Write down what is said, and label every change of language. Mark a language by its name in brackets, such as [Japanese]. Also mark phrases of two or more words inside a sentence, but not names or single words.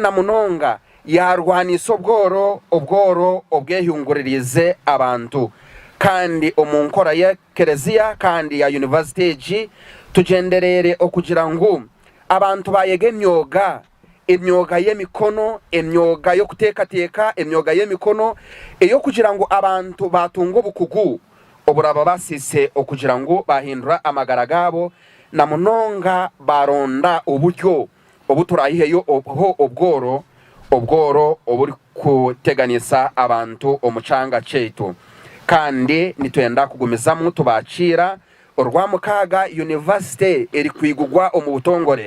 [Nyankole] na munonga yarwanisa obworo obwehunguririze abantu, kandi omunkora ya kereziya kandi ya university eji tugenderere okugira ngo abantu bayege emyoga y'emikono, emyoga yo kutekateka, emyoga y'emikono eyo kugira ngo abantu batunga obukugu oburaba basise okugira ngo bahindura amagara gabo, na munonga baronda uburyo obuturahiheyo obworo oburi kuteganisa abantu omucanga chetu, kandi nitwenda kugumizamo tubacira orwamukaga university eri kwigugwa omu butongore.